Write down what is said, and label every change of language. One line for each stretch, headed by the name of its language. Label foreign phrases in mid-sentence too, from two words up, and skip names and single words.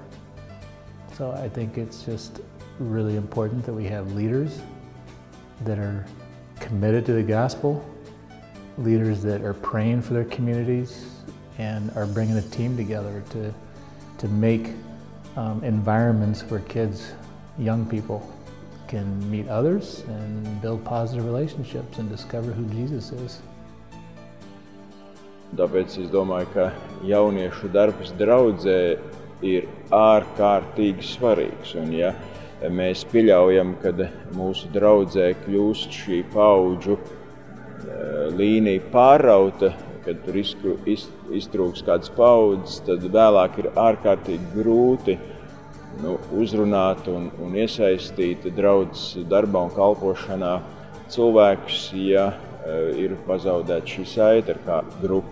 English: So I think it's just really important that we have leaders that are committed to the gospel, leaders that are praying for their communities and are bringing a team together to make environments where kids, young people, can meet others and build positive relationships and discover who Jesus is.
Latvian: Tāpēc es domāju, ka jauniešu darbs draudzē ir ārkārtīgi svarīgs. Un ja mēs pieļaujam, ka mūsu draudzē kļūst šī paudžu līnija pārauta, kad tur iztrūks kādas paudzes, tad vēlāk ir ārkārtīgi grūti uzrunāt un iesaistīt draudzes darbā un kalpošanā cilvēkus, ja ir pazaudēta šī saite ar kādu grupu.